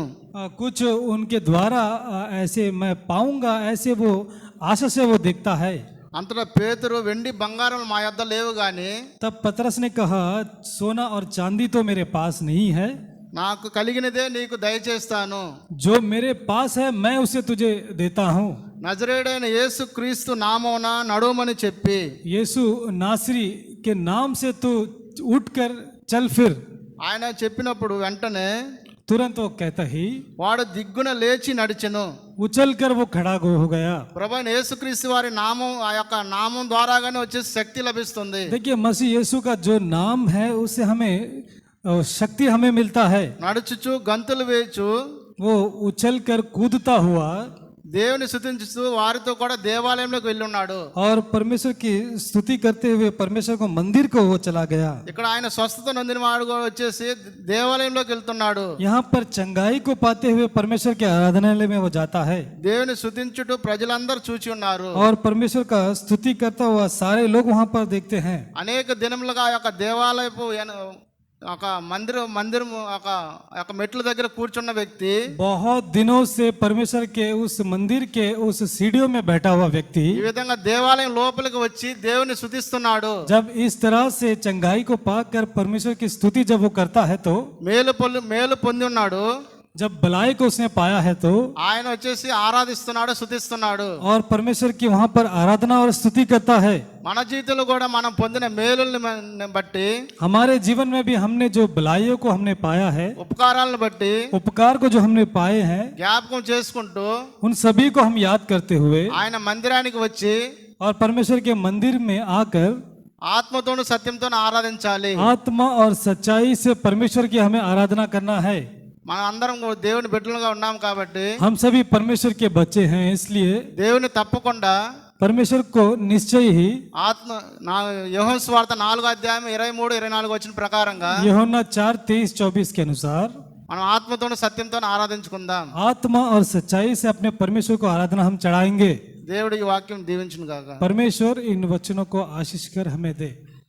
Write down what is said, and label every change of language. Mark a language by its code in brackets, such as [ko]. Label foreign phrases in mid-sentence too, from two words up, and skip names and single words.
[hi] कुछ उनके द्वारा ऐसे मैं पाऊंगा, ऐसे वो आशा से वो देखता है. [te] అంతటా పేతురు, వెండి బంగారం మా యొద్ద లేవు గాని [hi] तब पतरस ने कहा, सोना और चांदी तो मेरे पास नहीं है, [te] నాకు కలిగినదే నీకు దయచేస్తాను. [hi] जो मेरे पास है मैं उसे तुझे देता हूँ. [te] నజరేయుడైన యేసు క్రీస్తు నామమున నడుమని చెప్పి, [hi] यीशु नासरी के नाम से तू उठकर चल फिर. [te] ఆయన చెప్పినప్పుడు వెంటనే [hi] तुरंत वो कहता ही [te] వాడు దిగ్గున లేచి నడిచెను. [hi] उछल कर वो खड़ा हो गया। [te] ప్రభువైన యేసుక్రీస్తు వారి నామం, ఆ యొక్క నామం ద్వారాగానే వచ్చే శక్తి లభిస్తుంది. [hi] देखिए मसीह यीशु का जो नाम है उससे हमें शक्ति हमें मिलता है। [te] నడుచుచు గంతులు వేయచు [hi] वो उछल कर कूदता हुआ [te] దేవుని స్తుతించుతూ వారితో కూడా దేవాలయంలోకి వెళ్ళి ఉన్నాడు. [hi] और परमेश्वर की स्तुति करते हुए परमेश्वर को मंदिर को वो चला गया। [te] ఇక్కడ ఆయన స్వస్థత నొందిన వాడు కూడా వచ్చేసి దేవాలయంలోకి వెళ్తున్నాడు. [hi] यहाँ पर चंगाई को पाते हुए परमेश्वर के आराधनालय में वो जाता है [te] దేవుని స్తుతించుటూ ప్రజలందరూ చూచి ఉన్నారు. [hi] और परमेश्वर का स्तुति करता हुआ सारे लोग वहाँ पर देखते हैं। [te] అనేక దినములుగా ఆ యొక్క దేవాలయపు ఒక మందిరం ఒక మెట్ల దగ్గర కూర్చున్న వ్యక్తి, [hi] बहुत दिनों से परमेश्वर के उस मंदिर के उस सीढ़ियों में बैठा हुआ व्यक्ति [te] ఈ విధంగా దేవాలయం లోపలికి వచ్చి దేవుని స్తుతిస్తున్నాడు. [hi] जब इस तरह से चंगाई को पाकर परमेश्वर की स्तुति जब वो करता है तो [te] మేలు పొంది ఉన్నాడు. [hi] जब भलाई को उसने पाया है तो [te] ఆయన వచ్చేసి ఆరాధిస్తున్నాడు, స్తుతిస్తున్నాడు. [hi] और परमेश्वर की वहां पर आराधना और स्तुति करता है। [te] మన జీవితంలో కూడా మనం పొందిన మేలుల్ని బట్టి, [hi] हमारे जीवन में भी हमने जो भलाइयों को हमने पाया है, [te] ఉపకారాలను బట్టి, [hi] उपकार को जो हमने पाए हैं, [te] జ్ఞాపకం చేసుకుంటూ [hi] उन सभी को हम याद करते हुए [te] ఆయన మందిరానికి వచ్చి [hi] और परमेश्वर के मंदिर में आकर [te] ఆత్మతోను సత్యంతోను ఆరాధించాలి. [hi] आत्मा और सच्चाई से परमेश्वर की हमें आराधना करना है। [te] మనం అందరం దేవుని బిడ్డలుగా ఉన్నాం కాబట్టి [hi] हम सभी परमेश्वर के बच्चे हैं, इसलिए [te] దేవుని తప్పకుండా [hi] परमेश्वर को निश्चय ही [te] యోహాను సువార్త 4:23-24 వచ్చిన ప్రకారంగా [hi] यूहन्ना 4:23-24 के अनुसार [te] మనం ఆత్మతోను సత్యంతోను ఆరాధించుకుందాం. [hi] आत्मा और सच्चाई से अपने परमेश्वर को आराधना हम चढ़ाएंगे। [te] దేవుడి ఈ వాక్యం దీవించును గాక. [hi] परमेश्वर इन वचनों को आशीष कर हमें दे।